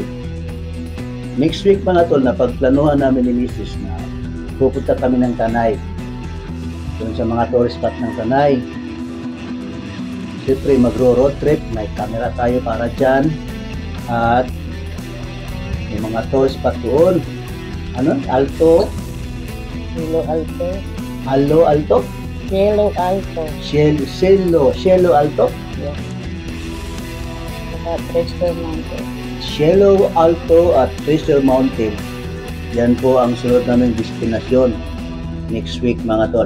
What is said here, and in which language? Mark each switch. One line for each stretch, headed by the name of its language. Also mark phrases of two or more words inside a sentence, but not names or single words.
English: Next week
Filipino: mga tol, na pagplanuhan namin ni Mrs. na pupunta kami ng Tanay, doon sa mga
English: tourist spot
Filipino: ng Tanay. Siyempre magro-road trip, may camera tayo para dyan at may mga
English: tourist spot
Filipino: doon. Ano? Alto? Cielo Alto. Alto? Cielo Alto. Cielo Alto? Yes. Saka Treasure Mountain. Cielo Alto at Treasure Mountain. Yan po ang sunod naming destinasyon
English: next week
Filipino: mga tol.